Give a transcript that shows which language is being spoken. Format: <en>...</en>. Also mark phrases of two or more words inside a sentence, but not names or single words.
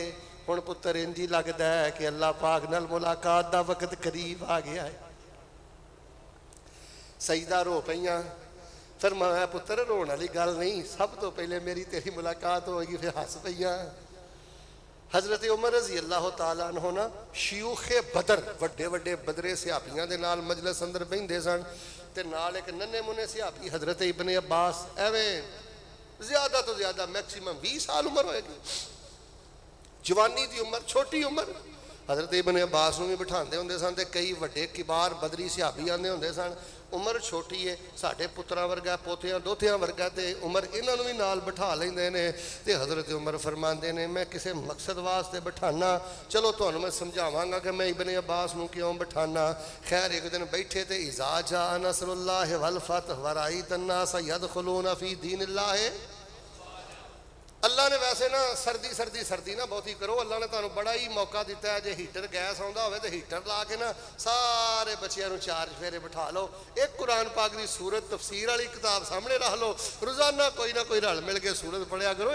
<pa>ہن پتر انج ہی لگتا ہے کہ اللہ پاک نال ملاقات دا وقت قریب آ گیا ہے. سعیدہ رو پئیاں. فیر میں پتر رونے والی گل نہیں، سب توں پہلے میری تیری ملاقات ہوگی. فیر ہس پئیاں. حضرت عمر</pa> <ar>رضي الله تعالى عنه</ar> <pa>نال شیوخِ بدر، وڈے وڈے بدری صحابیاں دے نال مجلس اندر بہندے سن، تے نال اک ننھے منے صحابی حضرت ابنِ عباس، ایویں زیادہ توں زیادہ میکسیمم 20 سال عمر ہوئے گی، جوانی کی عمر، چھوٹی عمر. حضرت ابنِ عباس نوں بھی بٹھاتے ہوندے سن، تے کئی وڈے کبار بدری صحابی آندے ہوندے سن. عمر چھوٹی ہے، ساڈے پتراں ورگا، پوتیاں دوتیاں ورگا، تے عمر انہاں نوں بھی نال بٹھا لیندے نیں. تے حضرت عمر فرماتے نیں میں کسی مقصد واسطے بٹھاناں، چلو تہانوں میں سمجھاواں گا کہ میں ابنِ عباس نوں کیوں بٹھاناں. خیر اک دن بیٹھے تے</pa> <ar>إذا جاء نصر الله والفتح ورأيت الناس يدخلون في دين الله.</ar> <pa>اللہ نے ویسے نہ سردی سردی سردی نہ بہتی کرو، اللہ نے تہانوں بڑا ہی موقع دتا ہے. جے ہیٹر گیس آؤندا ہووے تو ہیٹر لا کے نال سارے بچیاں نوں چار چفیرے بٹھا لو، اک قرآن پاک کی سورت تفسیر والی کتاب سامنے رکھ لو، روزانہ کوئی نہ کوئی رل مل کے سورت پڑھیا کرو.</pa>